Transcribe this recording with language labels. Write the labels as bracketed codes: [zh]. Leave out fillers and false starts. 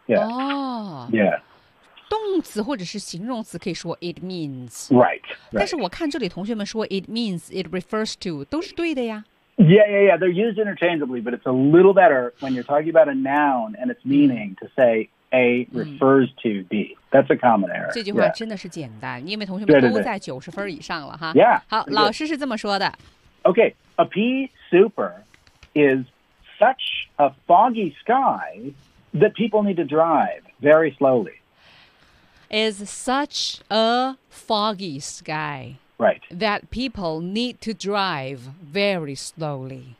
[en] Yeah. Yeah. [zh] 动词或者是形容词可以说 [en] it means. Right. [zh] 但是我看这里同学们说 [en] it means, it refers to [zh] 都是对的呀。 [en] Yeah, yeah, yeah. They're used interchangeably, but it's a little better when you're talking about a noun and its meaning to say. A refers to B. That's a common error. [zh] 这句话真的是简单，因为同学们都在90分以上了哈。 [en] Yeah. [zh] 好，老师是这么说的。 [en] Okay, a pea super is such a foggy sky that people need to drive very slowly. Is such a foggy sky. Right. That people need to drive very slowly.